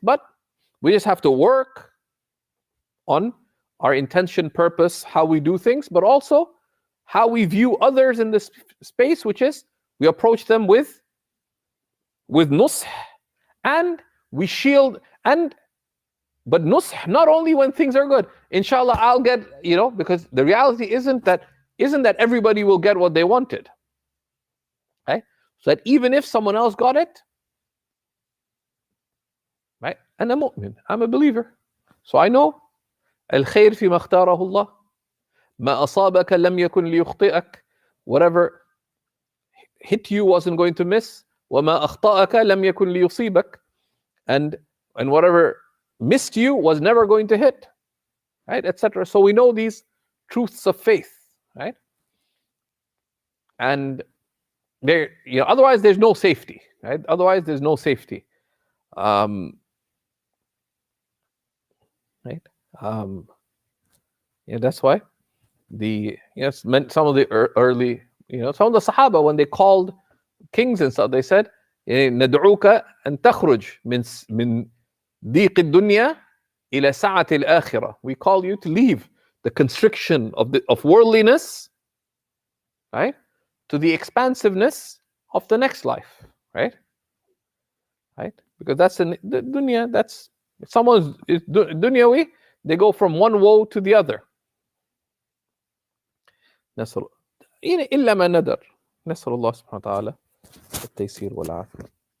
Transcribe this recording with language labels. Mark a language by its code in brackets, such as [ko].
[en] But we just have to work on our intention, purpose, how we do things, but also how we view others in this space, which is we approach them with nusх, and we shield. But nusх not only when things are good. Inshallah, I'll get, because the reality isn't that everybody will get what they wanted, right? So that even if someone else got it, right? And I'm a believer, so I know [ar] الخير فيما اختاره الله ما أصابك لم يكن ليخطئك. [en] Whatever hit you wasn't going to miss. [ar] وما أخطأك لم يكن ليصيبك. [en] And whatever missed you was never going to hit, right? Etc. So we know these truths of faith, right? And there, otherwise there's no safety, right? Otherwise there's no safety, right? That's why some of the early, some of the Sahaba, when they called kings and stuff, they said, [ar] ندعوك أن تخرج من ضيق الدنيا إلى سعة الآخرة. [en] We call you to leave the constriction of worldliness, right, to the expansiveness of the next life, right? Because that's the dunya. That's if someone's dunyawi, they go from one woe to the other. [ar] نسأل إلا ما ندر. نسأل الله سبحانه وتعالى التيسير والعافية.